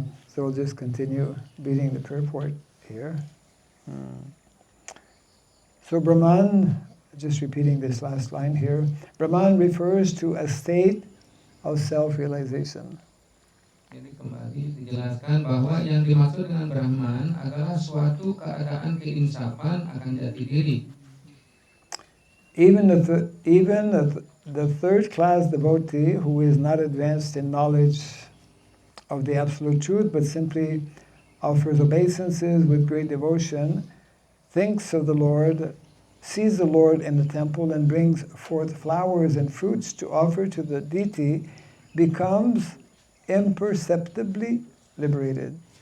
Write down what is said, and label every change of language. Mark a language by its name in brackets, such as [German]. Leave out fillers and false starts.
[English] So we'll just continue reading the purport here. So Brahman, just repeating this last line here, Brahman refers to a state of self-realization. [Indonesian] Jadi kembali dijelaskan bahwa yang dimaksud dengan Brahman adalah suatu keadaan keinsafan akan jati diri. [English] Even the third class devotee who is not advanced in knowledge of the absolute truth but simply offers obeisances with great devotion, thinks of the Lord, sees the Lord in the temple and brings forth flowers and fruits to offer to the deity, becomes imperceptibly liberated.